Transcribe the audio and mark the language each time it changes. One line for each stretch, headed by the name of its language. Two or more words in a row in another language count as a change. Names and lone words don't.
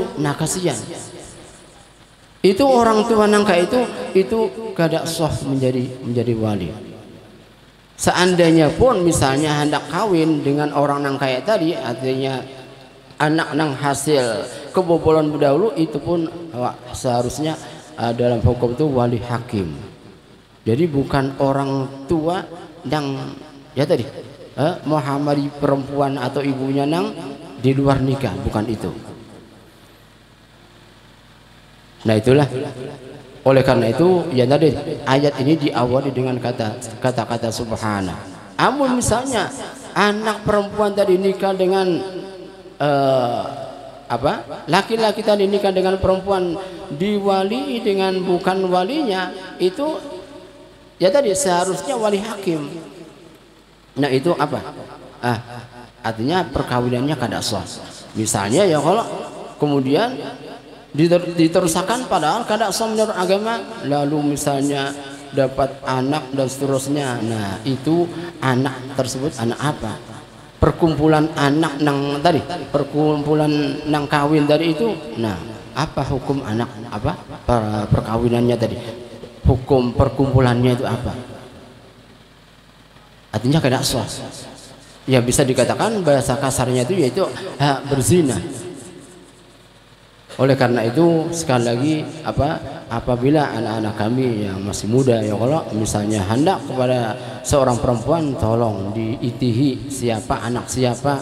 Indonesian: Nah kasihan itu orang tua nang kayak itu kada sah menjadi wali. Seandainya pun misalnya hendak kawin dengan orang nang kayak tadi, artinya anak nang hasil kebobolan berdahulu, itu pun seharusnya dalam hukum itu wali hakim. Jadi bukan orang tua yang tadi menghamili perempuan atau ibunya nang di luar nikah, bukan itu. Nah itulah, oleh karena itu ya tadi ayat ini diawali dengan kata-kata subhana. Amun misalnya anak perempuan tadi nikah dengan laki-laki tadi nikah dengan perempuan, diwali dengan bukan walinya, itu ya tadi seharusnya wali hakim. Nah itu apa? Artinya perkawinannya kada sah. Misalnya ya kalau kemudian diterusakan padahal kada sah menurut agama, lalu misalnya dapat anak dan seterusnya. Nah itu anak tersebut anak apa? Perkumpulan anak nang tadi, perkumpulan nang kawin tadi itu. Nah apa hukum anak perkawinannya tadi? Hukum perkumpulannya itu apa? Artinya kada sah. Ya bisa dikatakan bahasa kasarnya itu yaitu berzina. Oleh karena itu sekali lagi apabila anak-anak kami yang masih muda, ya kalau misalnya hendak kepada seorang perempuan, tolong diitihi siapa anak siapa.